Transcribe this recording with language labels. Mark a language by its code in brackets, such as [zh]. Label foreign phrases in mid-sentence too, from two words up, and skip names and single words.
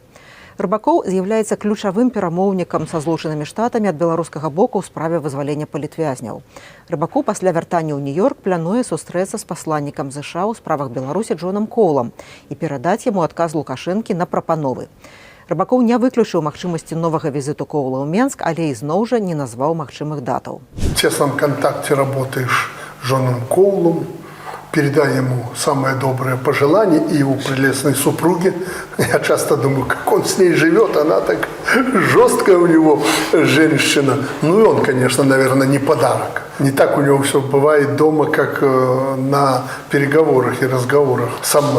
[be] Рыбакоў з'яўляецца ключавым перамоўнікам са Злучанымі Штатамі ад беларускага боку ў справе вызвалення палітвязняў. Рыбакоў пасля вяртання ў Нью-Йорк плануе сустрэцца з пасланнікам ЗША ў справах Беларусі Джонам Коўлам і перадаць яму адказ Лукашэнкі на прапановы. Рыбакоў не выключыў магчымасці новага візіту Коўла ў Менск, але ізноў жа не назваў магчымых датаў. [ru] В тесном контакте работаешь с Джоном Коулом, передай ему самое доброе пожелание и его прелестной супруге. Я часто думаю, как он с ней живет, она так жесткая у него женщина. Ну и он, конечно, наверное, не подарок. Не так у него все бывает дома, как на переговорах и разговорах со мной.